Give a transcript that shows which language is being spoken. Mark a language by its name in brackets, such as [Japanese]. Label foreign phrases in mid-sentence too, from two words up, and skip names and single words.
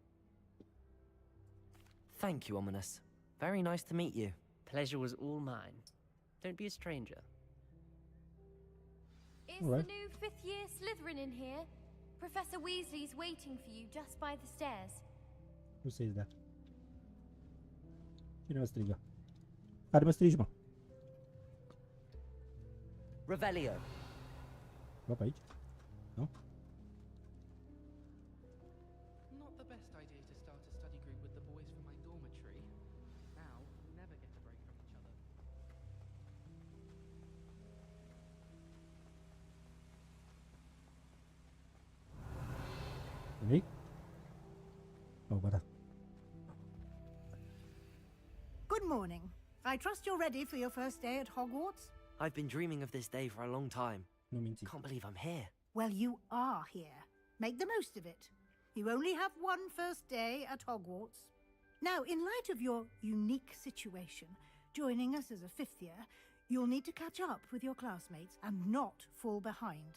[English] Thank you, Ominous. Very nice to meet you. Pleasure was all mine. Don't be a stranger. Is the new 5th year Slytherin in here? Professor Weasley's waiting for you just by the stairs. Who says that? [Romanian] Cine mă strigă? Care mă strigi, mă? Revelio. Va pe aici? Nu? [English] Not the best idea to start a study group with the boys from my dormitory. Now, we'll never get a break from each other. [Romanian] Nimic? Oh, ba da. [English] Good morning. I trust you're ready for your first day at Hogwarts? I've been dreaming of this day for a long time. [Romanian] Nu minți. [English] Can't believe I'm here. Well, you are here. Make the most of it. You only have one first day at Hogwarts. Now, in light of your unique situation, joining us as a 5th year, you'll need to catch up with your classmates and not fall behind.